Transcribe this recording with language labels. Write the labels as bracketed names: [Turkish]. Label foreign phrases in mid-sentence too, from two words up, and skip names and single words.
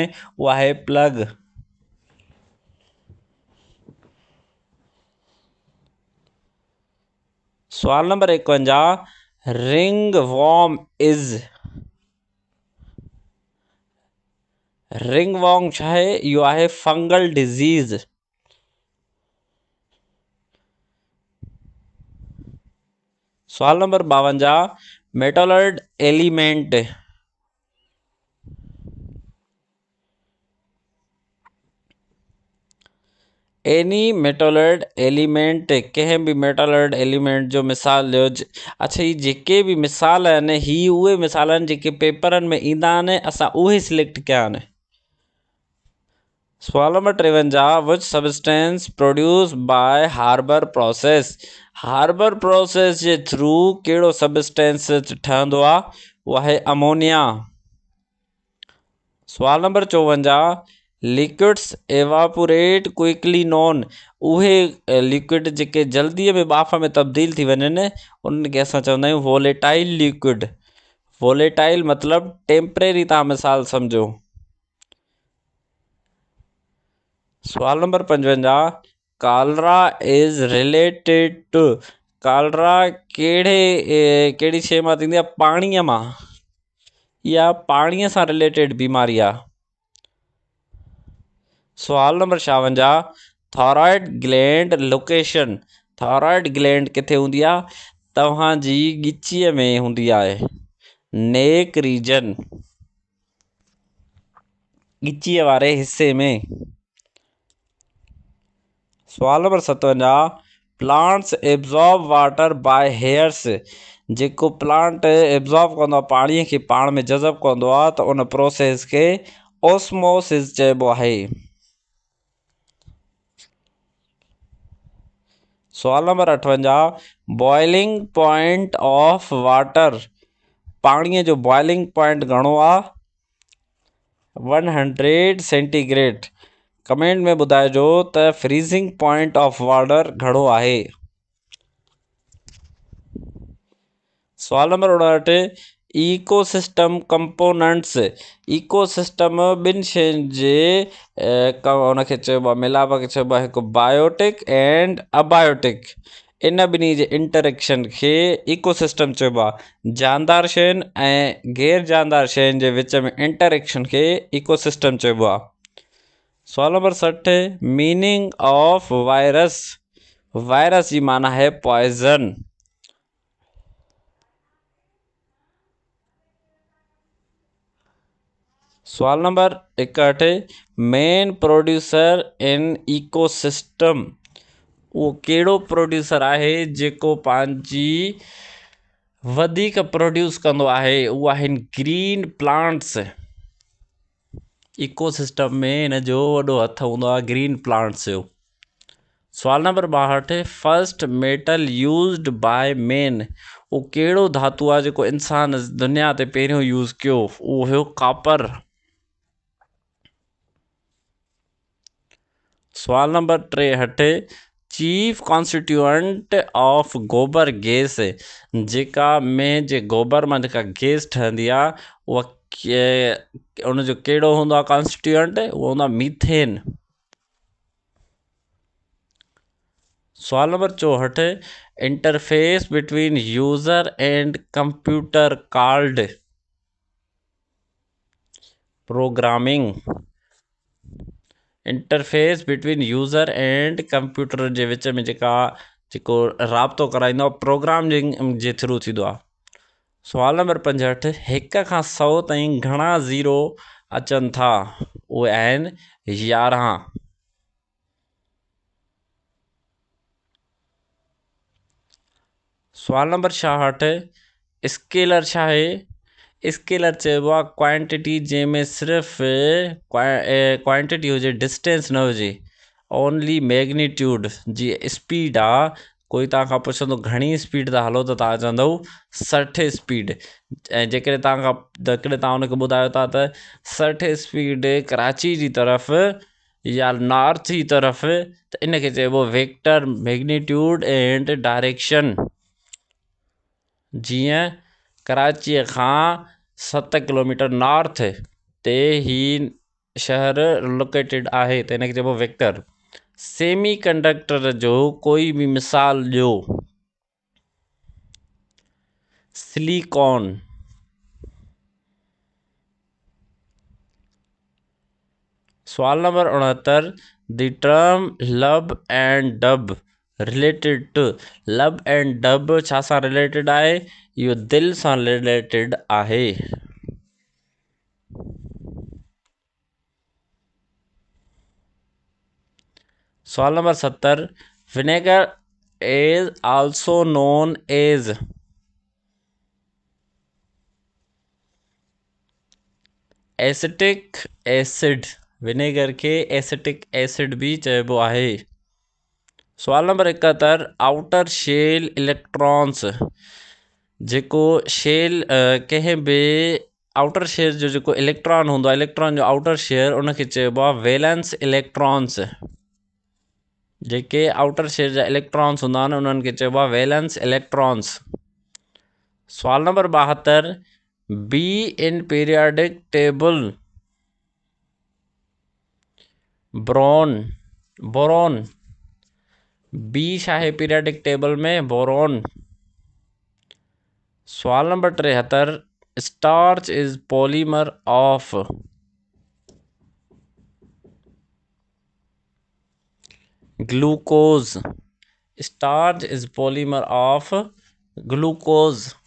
[Sindhi] उहा आहे प्लग। सवाल नंबर 51, [English] ring worm is. [Sindhi] रिंग वॉर्म छा आहे? इहो आहे [English] fungal disease. [Sindhi] सवाल नंबर 52, [English] metalloid element any metalloid element [Sindhi] कंहिं बि [English] metalloid element [Sindhi] जो मिसाल ॾियो। अच्छा, ही जेके बि मिसाल आहिनि ही उहे मिसाल आहिनि जेके पेपरनि में ईंदा आहिनि, असां उहे सिलेक्ट कया आहिनि। सवाल नंबर 53, [English] which substance produce by Harbor process, [Sindhi] हार्बर प्रोसेस जे थ्रू कहिड़ो सबस्टेंस ठहंदो आहे? उहो आहे अमोनिया। सवाल नंबर 54, [English] liquids evaporate quickly known, [Sindhi] उहे लिक्विड जेके जल्दीअ में बाफ़ में तब्दील थी वञनि उनखे असां चवंदा आहियूं [English] volatile liquid. [Sindhi] वोलेटाइल मतिलबु टेम्परेरी, तव्हां मिसाल सम्झो। सवाल नंबर 55, [English] cholera is related to, [Sindhi] कालरा कहिड़ी शइ मां थींदी आहे? पाणीअ मां। इहा पाणीअ सां रिलेटेड बीमारी आहे। सवाल नंबर 56, [English] thyroid gland location, thyroid gland [Sindhi] किथे हूंदी आहे? तव्हांजी ॻिचीअ में हूंदी आहे, [English] neck region, [Sindhi] ॻिचीअ वारे हिसे में। सवाल नंबर 57, [English] plants absorb water by hairs, [Sindhi] जेको [English] plant absorb [Sindhi] कंदो आहे पाणीअ खे, पाण में जज़ब कंदो आहे, त उन प्रोसेस खे ऑस्मोसिस चइबो आहे। सवाल नंबर 58, [English] boiling point of water, [Sindhi] पाणीअ जो [English] boiling point [Sindhi] घणो आहे? 100 सेंटीग्रेड। कमेंट में ॿुधाइजो त [English] freezing point of water [Sindhi] घणो आहे। सवाल नंबर 59, [English] ecosystem components, [Sindhi] इकोसिस्टम ॿिनि शयुनि जे उनखे चइबो आहे, मिलाप खे चइबो आहे हिकु [English] biotic and abiotic, [Sindhi] इन ॿिन्ही जे इंटरेक्शन खे इकोसिस्टम चइबो आहे। जानदार शयुनि ऐं गैर जानदार शयुनि जे विच में इंटरेक्शन खे इकोसिस्टम चइबो आहे। सवाल नंबर 60, [English] meaning of virus, [Sindhi] वायरस जी माना है पॉइज़न। सवाल नंबर 61, [English] main producer in ecosystem, [Sindhi] उहो कहिड़ो प्रोड्यूसर आहे जेको पंहिंजी वधीक प्रोड्यूस कंदो आहे? उहे आहिनि [English] green plants. [Sindhi] इकोसिस्टम में हिन जो वॾो हथु हूंदो आहे [English] green plants [Sindhi] जो। सवाल नंबर 62, [English] first metal used by man, [Sindhi] उहो कहिड़ो धातु आहे जेको इंसान दुनिया ते पहिरियों यूज़ कयो? उहो हुयो कॉपर। सवाल नंबर 63, [English] chief constituent of gobar gas, [Sindhi] जेका में जे गोबर मां जेका गैस ठहंदी आहे उहा उनजो कहिड़ो हूंदो आहे कॉन्स्टिट्यूएंट? उहो हूंदो आहे मीथेन। सवाल नंबर 64, [English] interface between user and computer called programming, interface between user and computer [Sindhi] जे विच में जेको राब्तो कराईंदो आहे प्रोग्रामिंग जे थ्रू थींदो आहे। सवाल नंबर 65, 1 खां 100 ताईं घणा ज़ीरो अचनि था? उहे आहिनि 11। सवाल नंबर 66, स्केलर छा आहे? स्केलर चइबो आहे क्वांटिटी जंहिंमें सिर्फ़ु क्वांटिटी हुजे, डिस्टेंस न हुजे, [English] only magnitude. [Sindhi] जीअं स्पीड आहे, कोई तव्हांखां पुछंदो घणी स्पीड था हलो, त तव्हां चवंदव 60 स्पीड। ऐं जेकॾहिं तव्हां हुनखे ॿुधायो था त 60 स्पीड कराची जी तरफ़ या नॉर्थ जी तरफ़, त इनखे चइबो [English] vector magnitude and direction. [Sindhi] जीअं कराचीअ खां 7 किलोमीटर नॉर्थ ते ही शहर लोकेटेड आहे, त हिनखे चइबो वेक्टर। [English] semi conductor [Sindhi] जो कोई बि मिसाल ॾियो। सिलिकॉन। सवाल नंबर 69, [English] the term lub and dub, related to lub and dub [Sindhi] छा सां रिलेटेड आहे? इहो दिलि सां रिलेटेड आहे। सवाल नंबर [English] 70, vinegar is also known as acetic acid. [Sindhi] विनेगर के [English] acetic acid [Sindhi] भी चइबो आहे। सवाल नंबर 71, [English] outer shell electrons, [Sindhi] जेको शेल कंहिं बि [English] outer shell [Sindhi] जो जेको इलेक्ट्रॉन हूंदो आहे, इलेक्ट्रॉन जो [English] outer shell, [Sindhi] उनखे चइबो आहे [English] valence electrons. [Sindhi] जेके [English] outer shell [Sindhi] जा इलेक्ट्रॉन्स हूंदा आहिनि उन्हनि खे चइबो आहे [English] valence electrons. [Sindhi] सवाल नंबर 72, [English] B in periodic table boron. [Sindhi] बी छा आहे [English] periodic table [Sindhi] में? बोरॉन। सवाल नंबर [English] 73, starch is polymer of glucose. starch is polymer of glucose.